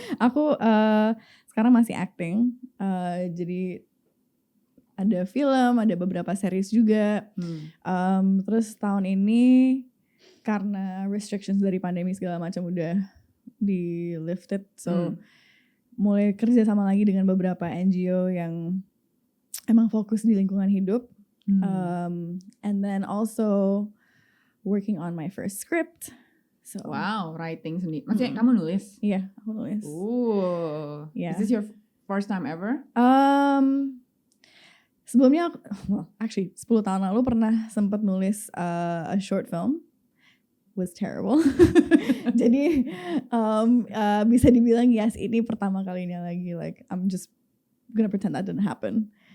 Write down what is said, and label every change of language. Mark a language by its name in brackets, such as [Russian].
[Indonesian] Aku sekarang masih acting. Jadi ada film, ada beberapa series juga. Terus tahun ini karena restrictions dari pandemi segala macam udah di lifted, so mulai kerja sama lagi dengan beberapa NGO yang emang fokus di lingkungan hidup. [English] And then also working on my first script. So, [Indonesian] wow, writing sendiri. Maksudnya kamu nulis? Iya, aku nulis. Ooh. Yeah. [English] Is this your first time ever? [Indonesian] Sebelumnya, actually 10 tahun lalu pernah sempat nulis [English] a short film. Was terrible. [Indonesian] Jadi bisa dibilang yes, ini pertama kalinya lagi. [English] Like I'm just gonna pretend that didn't happen.